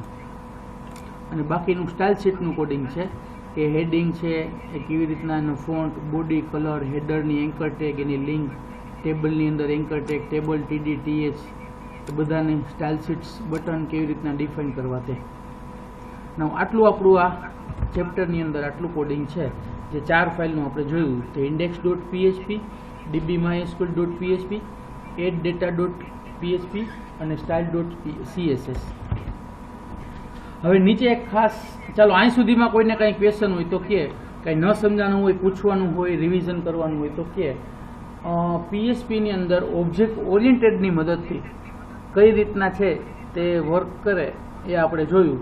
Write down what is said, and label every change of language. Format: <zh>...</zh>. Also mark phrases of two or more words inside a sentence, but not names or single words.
<gu>અને બાકીનું</gu> <en>style sheet</en> <gu>કોડિંગ છે કે હેડિંગ છે એ કેવી રીતના એનો ફોન્ટ,</gu> <en>body color,</en> <gu>હેડરની</gu> <en>anchor tag,</en> <gu>એની લિંક, ટેબલની અંદર</gu> <en>anchor tag, table TD TH,</en> <gu>એ બધાની</gu> <en>style sheets button</en> <gu>કેવી રીતના ડિફાઇન કરવા તે. now આટલું આપણું આ ચેપ્ટરની અંદર આટલું કોડિંગ છે. જે 4 ફાઇલનું આપણે જોયું તે index.php, dbmysql.php, addData.php અને style.css. હવે નીચે એક ખાસ, ચાલો અહીં સુધીમાં કોઈને કંઈ ક્વેશ્ચન હોય તો કે, કંઈ ન સમજાનું હોય, પૂછવાનું હોય, રિવિઝન કરવાનું હોય તો કે. PHP ની અંદર</gu> <en>object oriented</en> <gu>મદદથી કઈ રીતના છે તે વર્ક કરે એ આપણે જોયું.</gu>